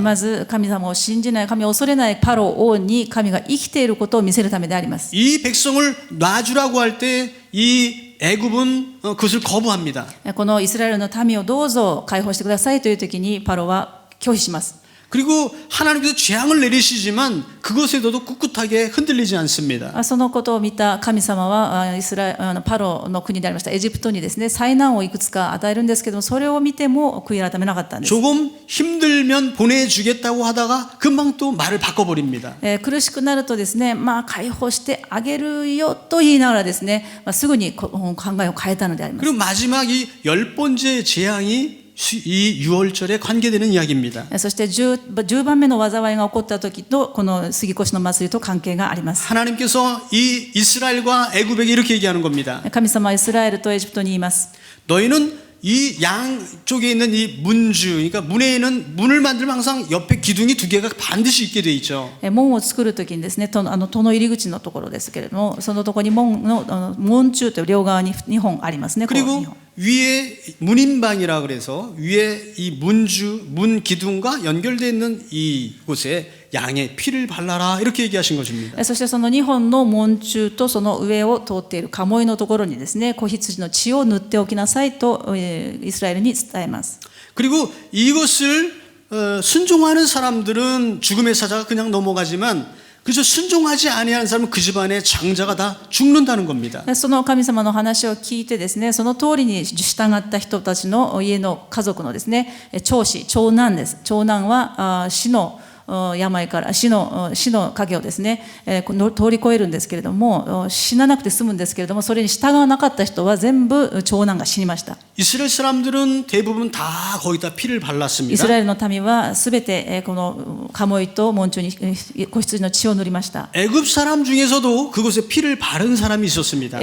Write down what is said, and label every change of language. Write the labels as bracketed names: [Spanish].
[Japanese] まず神様を信じない、神を恐れないパロ王に神が生きていることを見せるためであります。 [Korean] 이 백성을 놔주라고 할 때 이 애굽은 그것을 거부합니다. [Japanese] このイスラエルの民をどうぞ解放してくださいという時にパロは拒否します。 [Korean] 그리고 하나님께서 재앙을 내리시지만 그것에도 꿋꿋하게 흔들리지 않습니다. [Japanese] そのことを見た神様はパロの国でありましたエジプトにですね、災難をいくつか与えるんですけども、それを見ても悔い改めなかったんです。 [Korean] 조금 힘들면 보내주겠다고 하다가 금방 또 말을 바꿔버립니다. [Japanese] 苦しくなるとですね、解放してあげるよと言いながらですね、すぐに考えを変えたのであります。 [Korean] 그리고 마지막 이 10번째 재앙이 이 유월절에 관계되는 이야기입니다. [Japanese] そして10番目の災いが起こった時とこの杉越の祭りと関係があります。 [Korean] 하나님께서 이 이스라엘과 애굽에게 이렇게 얘기하는 겁니다. [Japanese] 神様はイスラエルとエジプトに言います。 [Korean] 너희는 이 양쪽에 있는 이 문주, 그러니까 문에는 문을 만들면 항상 옆에 기둥이 두 개가 반드시 있게 돼 있죠. [Japanese] 門を作るときにですね、戸の入り口のところですけれども、そのところに門柱という両側に2本ありますね。 [Korean] 그리고 위에 문인방이라 그래서 위에 이 문 기둥과 연결되어 있는 이곳에 양의 피를 발라라 이렇게 얘기하신 것입니다. [Japanese] そしてその2本の門柱とその上を通っている鴨居のところにですね、子羊の血を塗っておきなさいとイスラエルに伝えます。 [Korean] 그리고 이것을 순종하는 사람들은 죽음의 사자가 그냥 넘어가지만 그래서 순종하지 아니하는 사람은 그 집안의 장자가 다 죽는다는 겁니다. [Japanese] その神様の話を聞いてですね、その通りに従った人たちの家の家族のですね、長男です。長男は死の病から死の影をですね、通り越えるんですけれども、死ななくて済むんですけれども、それに従わなかった人は全部長男が死にました。 [Korean] 이스라엘 사람들은 대부분 다 거기다 피를 [Japanese] イ [Korean] 발랐습니다. [Japanese] スラエルの民はすべてこの鴨居と門柱に子羊の血を塗りました。 [Korean] 애굽 사람 중에서도 그곳에 피를 바른 사람이 있었습니다.